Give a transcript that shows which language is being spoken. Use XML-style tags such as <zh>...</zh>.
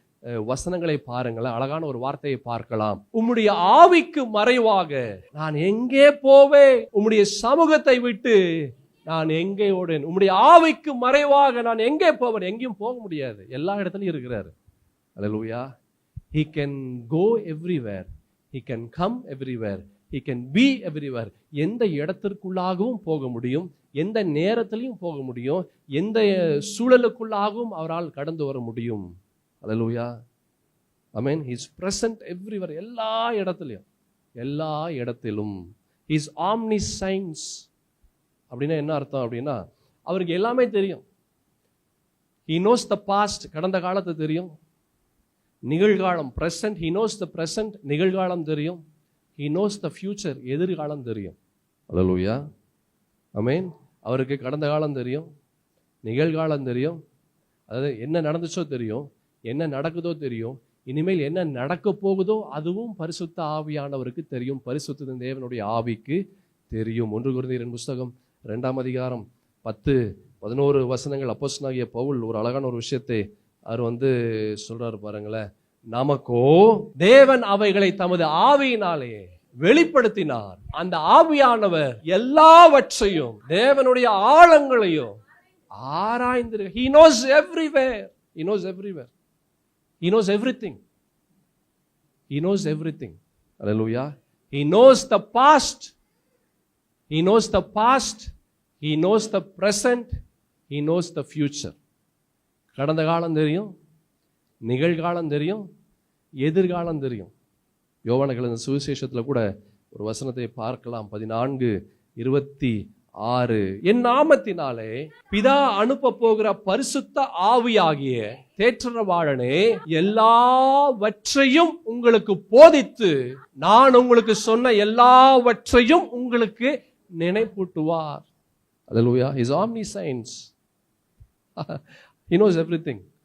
<ta>வசனங்களை பாருங்களேன். அழகான ஒரு வார்த்தையை பார்க்கலாம். உம்முடைய ஆவிக்கு மறைவாக நான் எங்கே போவேன்? உம்முடைய சமூகத்தை விட்டு நான் எங்கே ஓடேன்? உம்முடைய ஆவிக்கு மறைவாக நான் எங்கே போவேன்? எங்கேயும் போக முடியாது, எல்லா இடத்துலயும் இருக்கிறாரு. அல்லேலூயா.</ta> <en>He can go everywhere, he can come everywhere, he can be everywhere.</en> <ta>எந்த இடத்திற்குள்ளாகவும் போக முடியும், எந்த நேரத்திலையும் போக முடியும், எந்த சூழலுக்குள்ளாகவும் அவரால் கடந்து வர முடியும். அல்லேலூயா. ஆமென்.</ta> <en>He is present everywhere.</en> <ta>எல்லா இடத்துலையும், எல்லா இடத்திலும்.</ta> <en>He is omniscience.</en> <ta>அப்படின்னா என்ன அர்த்தம் அப்படின்னா, அவருக்கு எல்லாமே தெரியும்.</ta> <en>He knows the past,</en> <ta>கடந்த காலத்தை தெரியும்.</ta> <en>நிகழ்காலம் present, he knows the present,</en> <ta>நிகழ்காலம் தெரியும்.</ta> <en>He knows the future,</en> <ta>எதிர்காலம் தெரியும். அல்லேலூயா. ஆமென். அவருக்கு கடந்த காலம் தெரியும், நிகழ்காலம் தெரியும், அதாவது என்ன நடந்துச்சோ தெரியும், என்ன நடக்குதோ தெரியும், இனிமேல் என்ன நடக்க போகுதோ அதுவும் பரிசுத்த ஆவியானவருக்கு தெரியும். பரிசுத்த தேவனுடைய ஆவிக்கு தெரியும். 1 கொரிந்தியர் புஸ்தகம் 2ஆம் அதிகாரம் 10-11 வசனங்கள். அப்போஸ்தலனாகிய பவுல் ஒரு அழகான ஒரு விஷயத்தை அவர் சொல்றாரு பாருங்களேன். நமக்கோ தேவன் அவைகளை தமது ஆவியினாலே வெளிப்படுத்தினார். அந்த ஆவியானவர் எல்லாவற்றையும், தேவனுடைய ஆழங்களையும் ஆராய்ந்து,</ta> <en>he knows everywhere, he knows everywhere, he knows everything, he knows everything. Hallelujah. He knows the past, he knows the past, he knows the present, he knows the future.</en> <ta>கடந்த காலம் தெரியும், நிகழ்காலம் தெரியும், எதிர்காலம் தெரியும். யோவான் சுவிசேஷத்தில் கூட ஒரு வசனத்தை பார்க்கலாம். 14:26. என் நாமத்தினாலே பிதா அனுப்ப போகிற பரிசுத்த ஆவியாகிய தேற்றரவாளனே எல்லாவற்றையும் உங்களுக்கு போதித்து நான் உங்களுக்கு சொன்ன எல்லாவற்றையும் உங்களுக்கு நினைப்பூட்டுவார். அல்லேலூயா.</ta> <en>He is omniscience. He knows everything.</en>